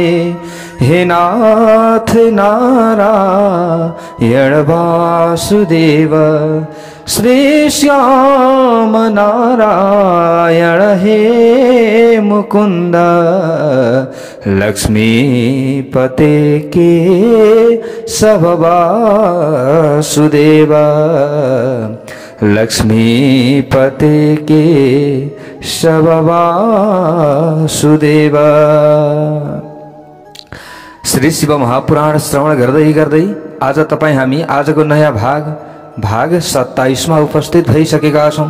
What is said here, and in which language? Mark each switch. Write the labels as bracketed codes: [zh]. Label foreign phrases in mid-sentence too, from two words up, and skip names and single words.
[sa] हे नाथ नारायण वासुदेव। श्री श्याम नारायण हे मुकुंद। लक्ष्मीपते के सब वासुदेव। लक्ष्मीपते के सब वासुदेव। [ne] श्री शिव महापुराण श्रवण गर्दै गर्दै आज तपाई हामी आजको नयाँ भाग 27 मा उपस्थित भइसकेका छौं।